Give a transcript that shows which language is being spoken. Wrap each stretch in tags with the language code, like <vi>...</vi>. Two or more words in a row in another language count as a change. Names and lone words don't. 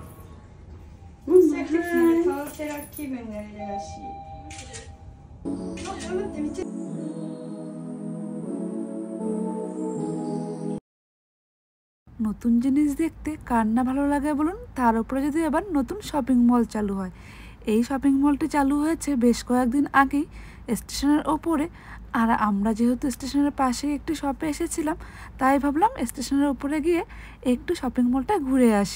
<ja>していくときもトーテラ気分になれるらしい。あ、待って、めっちゃ</ja> <bn>নতুন জিনিস দেখতে কার না ভালো লাগে বলুন, তার উপরে যদি আবার নতুন শপিং মল চালু হয়। এই শপিং মলটি চালু হয়েছে বেশ কয়েকদিন আগেই স্টেশনের ওপরে। আর আমরা যেহেতু স্টেশনের পাশেই একটি শপে এসেছিলাম, তাই ভাবলাম স্টেশনের ওপরে গিয়ে একটু শপিং মলটা ঘুরে আসি।</bn>